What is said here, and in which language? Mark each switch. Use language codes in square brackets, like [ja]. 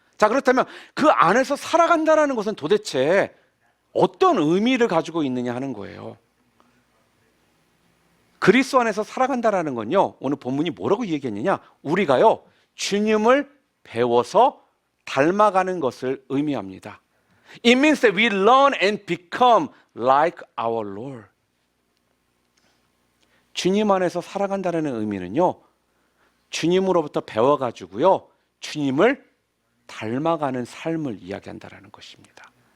[ko] 자, 그렇다면 그 안에서 살아간다라는 것은 도대체 어떤 의미를 가지고 있느냐 하는 거예요. 그리스도 안에서 살아간다라는 건요, 오늘 본문이 뭐라고 얘기했느냐, 우리가요, 주님을 배워서 닮아가는 것을 의미합니다. [en] It means that we learn and become like our Lord. [ko] 주님 안에서 살아간다는 의미는요, 주님으로부터 배워가지고요, 주님을 닮아가는 삶을 이야기한다는 것입니다.